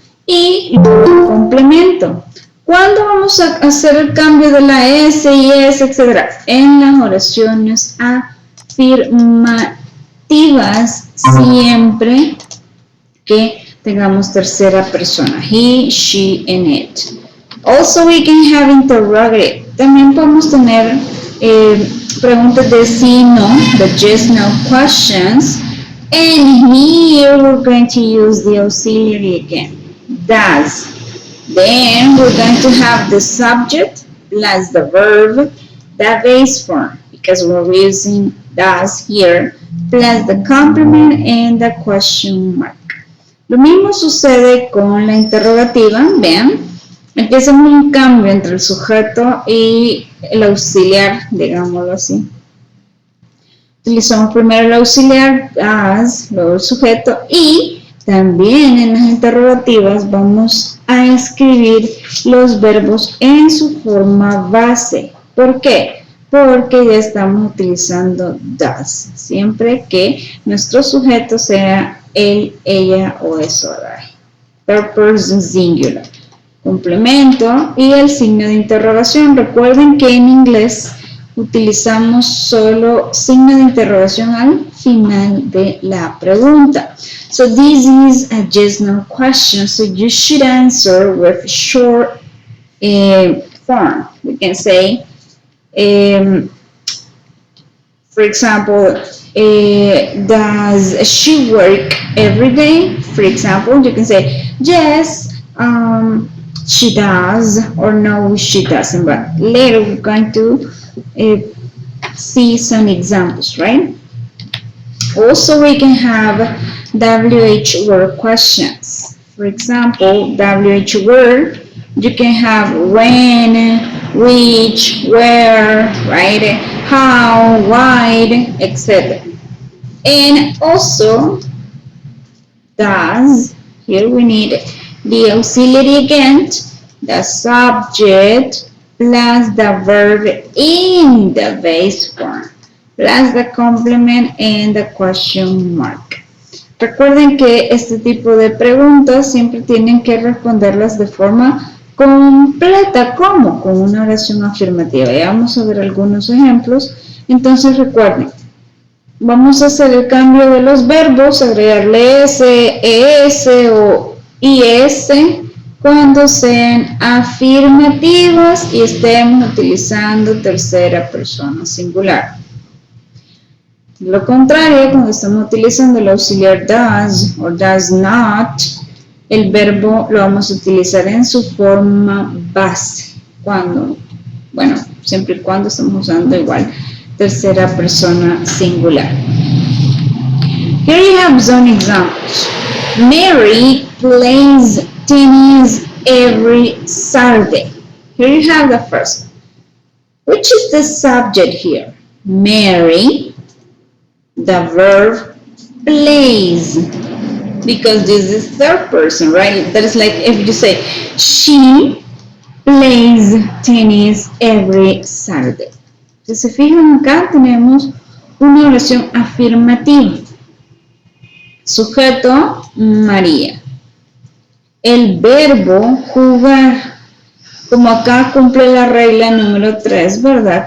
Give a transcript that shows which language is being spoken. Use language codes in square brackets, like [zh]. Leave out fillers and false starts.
[es] Y luego complemento. ¿Cuándo vamos a hacer el cambio de la S y S, etcétera? En las oraciones afirmativas, siempre que tengamos tercera persona. [en] He, she, and it. Also, we can have interrogative. [es] También podemos tener preguntas de sí, no, [en] the yes, no questions. And here we're going to use the auxiliary again, does. Then we're going to have the subject plus the verb, the base form, because we're using does here, plus the complement and the question mark. [es] Lo mismo sucede con la interrogativa, vean. Aquí hacemos un cambio entre el sujeto y el auxiliar, digámoslo así. Utilizamos primero el auxiliar, as, luego el sujeto, y también en las interrogativas vamos a escribir los verbos en su forma base. ¿Por qué? Porque ya estamos utilizando does, siempre que nuestro sujeto sea él, ella o eso. [en] Third person singular. [es] Complemento y el signo de interrogación. Recuerden que en inglés utilizamos solo signo de interrogación al final de la pregunta. [en] So this is a yes no question, so you should answer with short form. We can say, for example, does she work every day? For example, you can say yes, she does, or no, she doesn't. But later we're going to see some examples, right? Also, we can have WH word questions. For example, WH word, you can have when, which, where, right? How, why, etc. And also, does, here we need the auxiliary again, the subject, plus the verb in the base form, plus the complement and the question mark. [es] Recuerden que este tipo de preguntas siempre tienen que responderlas de forma completa, como con una oración afirmativa. Ya vamos a ver algunos ejemplos. Entonces recuerden, vamos a hacer el cambio de los verbos, agregarle S, ES o IS cuando sean afirmativas y estemos utilizando tercera persona singular. Lo contrario, cuando estamos utilizando el auxiliar does o does not, el verbo lo vamos a utilizar en su forma base. Cuando, bueno, siempre y cuando estamos usando igual tercera persona singular. [en] Here you have some examples. Mary plays tennis every Saturday. Here you have the first. Which is the subject here? Mary. The verb plays, because this is third person, right? That is like if you say she plays tennis every Saturday. [es] Si se fijan acá tenemos una oración afirmativa. Sujeto María. El verbo jugar. Como acá cumple la regla número 3, ¿verdad?